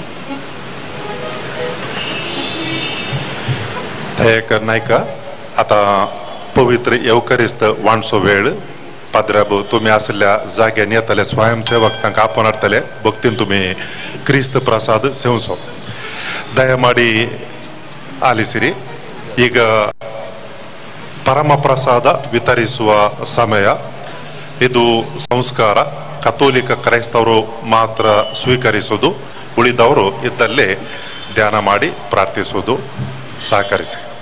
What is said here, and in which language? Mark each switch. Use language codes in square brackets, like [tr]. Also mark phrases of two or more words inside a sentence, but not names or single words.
[kok] दयाकर नायका आता पवित्र येवकारिस्त वाणचो वेळ पाद्राबू तुम्ही आसल्या जाग्यान येतले स्वयंसेवक तांकां आपोवन हाडटले भक्तीन तुम्ही क्रिस्त प्रसाद सेवचो [kn] ದಯಮಾಡಿ ಆಲಿಸಿರಿ ಈಗ ಪರಮ ಪ್ರಸಾದ ವಿತರಿಸುವ ಸಮಯ ಇದು ಸಂಸ್ಕಾರ ಕಥೋಲಿಕ ಕ್ರೈಸ್ತವರು ಮಾತ್ರ ಸ್ವೀಕರಿಸುವುದು ಉಳಿದವರು ಇದ್ದಲ್ಲೇ ಧ್ಯಾನ ಮಾಡಿ ಪ್ರಾರ್ಥಿಸುವುದು ಸಹಕರಿಸಿ